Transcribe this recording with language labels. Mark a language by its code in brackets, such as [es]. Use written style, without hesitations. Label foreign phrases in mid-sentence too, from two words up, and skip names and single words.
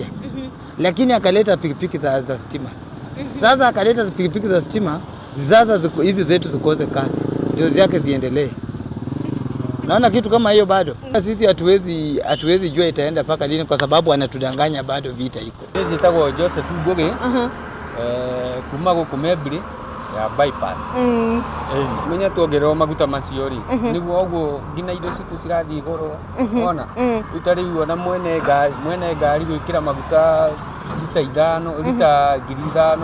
[sw] Lakini akaleta pikipiki za stima. Sasa akaleta pikipiki za stima, sasa hizi zetu zikose kazi. Ndio zake ziendelee. Naona kitu kama hiyo bado. Sisi hatuwezi jua itaenda paka lini kwa sababu anatudanganya bado vita iko. [ki] Jitagwo Joseph Goge. Kuma go kumebri ya bypass. Menya tuongerera maguta macio ri. Niguo oguo ngina indo citu cirathi igoro. Ona utari uona mwene ngari gwikira maguta lita 5 lita 5,000.